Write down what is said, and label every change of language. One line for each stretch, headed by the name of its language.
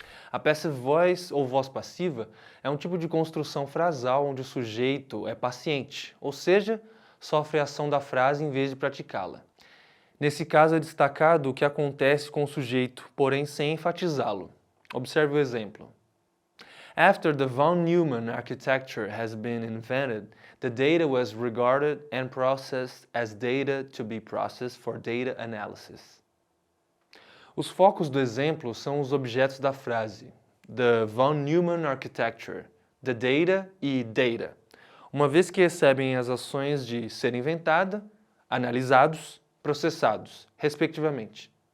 Portuguese: A Passive Voice, ou voz passiva, é um tipo de construção frasal onde o sujeito é paciente, ou seja, sofre a ação da frase em vez de praticá-la. Nesse caso é destacado o que acontece com o sujeito, porém sem enfatizá-lo. Observe o exemplo.
English: After the von Neumann architecture has been invented, the data was regarded and processed as data to be processed for data analysis.
Portuguese: Os focos do exemplo são os objetos da frase,
English: the von Neumann architecture,
Portuguese: the data e data, uma vez que recebem as ações de ser inventada, analisados, processados, respectivamente.